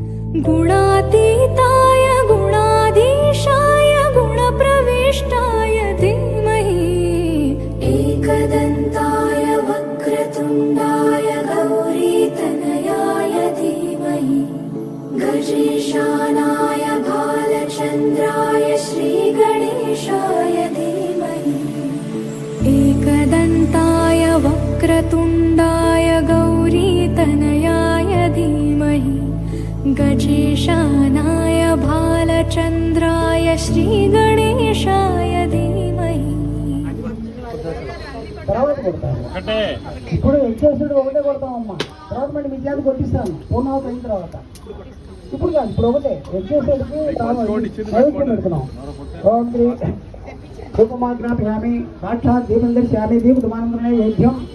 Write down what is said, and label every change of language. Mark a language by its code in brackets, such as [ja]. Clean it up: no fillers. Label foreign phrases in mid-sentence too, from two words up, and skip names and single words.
[sa] गुणातीताय गुणाधीशाय गुणप्रविष्टाय धीमहि एकदन्ताय वक्रतुण्डाय गौरीतनयाय धीमहि गजेशानाय भालचन्द्राय श्रीगणेशाय धीमहि एकदन्ताय वक्रतुण्डाय गौरीतनयाय धीमहि गजेशानाय भालचन्द्राय श्रीगणेशाय धीमहि [te] ఇప్పుడు వచ్చేసాడు ఒకటే కొడతామమ్మా తర్వాత మళ్ళీ మీ చేతి కొట్టిస్తాను పూర్ణావతి అయిన తర్వాత ఇప్పుడు కాదు ఇప్పుడు ఒకటే వచ్చేసేటికి నైవేద్యం పెడుతున్నాం [sa] ఓం శ్రీ ఉపమాగ్రామి సాక్షాత్ దీపం దర్శయామి దీపమానందనే వేద్యం